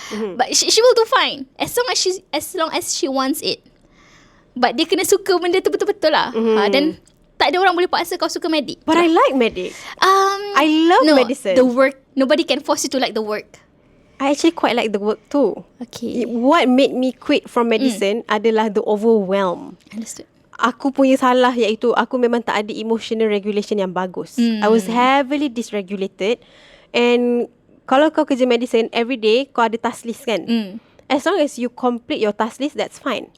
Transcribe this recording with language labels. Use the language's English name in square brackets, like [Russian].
[English] But she will do fine as long as she wants it. [Malay] But dia kena suka benda tu betul-betul lah. Dan tak ada orang boleh paksa kau suka medik. [English] But I like medic. I love medicine. The work, nobody can force you to like the work. I actually quite like the work too. Okay. What made me quit from medicine adalah the overwhelm. Understood. [Malay] Aku punya salah iaitu aku memang tak ada emotional regulation yang bagus. [English] I was heavily dysregulated. And [Malay] kalau kau kerja [English] medicine, every day [Malay] kau ada [English] task list kan? As long as you complete your task list, that's fine.